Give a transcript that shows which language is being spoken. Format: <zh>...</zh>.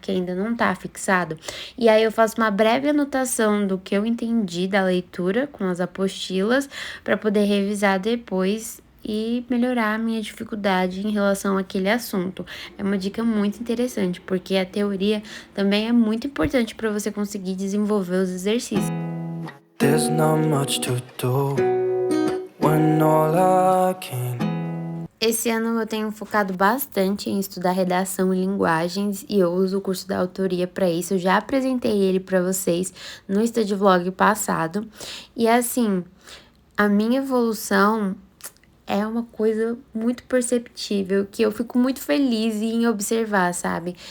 <pt>Que ainda não tá fixado. E aí eu faço uma breve anotação do que eu entendi da leitura com as apostilas, para poder revisar depois e melhorar a minha dificuldade em relação àquele assunto. É uma dica muito interessante, porque a teoria também é muito importante para você conseguir desenvolver os exercícios.</pt> <en>There's not much to do when all I can.</en> <pt>Esse ano eu tenho focado bastante em estudar redação e linguagens e eu uso o curso da autoria para isso. Eu já apresentei ele para vocês no Study Vlog passado. E assim, a minha evolução é uma coisa muito perceptível, que eu fico muito feliz em observar, sabe?</pt>